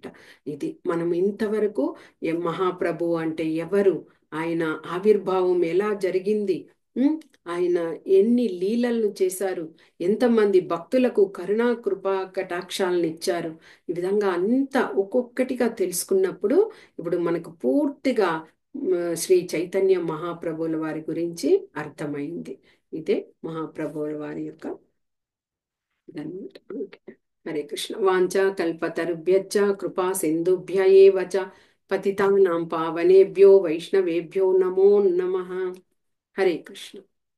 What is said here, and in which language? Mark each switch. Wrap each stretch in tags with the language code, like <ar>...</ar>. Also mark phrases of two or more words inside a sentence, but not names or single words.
<te>ఇది మనం ఇంతవరకు మహాప్రభు అంటే ఎవరు, ఆయన ఆవిర్భావం ఎలా జరిగింది, ఆయన ఎన్ని లీలలను చేశారు, ఎంతమంది భక్తులకు కరుణా కృపా కటాక్షాలను ఇచ్చారు, ఈ విధంగా అంతా ఒక్కొక్కటిగా తెలుసుకున్నప్పుడు ఇప్పుడు మనకు పూర్తిగా శ్రీ చైతన్య మహాప్రభువుల వారి గురించి అర్థమైంది. ఇదే మహాప్రభువుల వారి యొక్క ఇదన్నమాట. ఓకే. హరే కృష్ణ.</te> <sa>వాంఛా కల్పతరుభ్యశ్చ కృపా సింధుభ్య ఏవ చ పతితానాం పావనేభ్యో వైష్ణవేభ్యో నమో నమః.</sa> <te>హరే కృష్ణ.</te>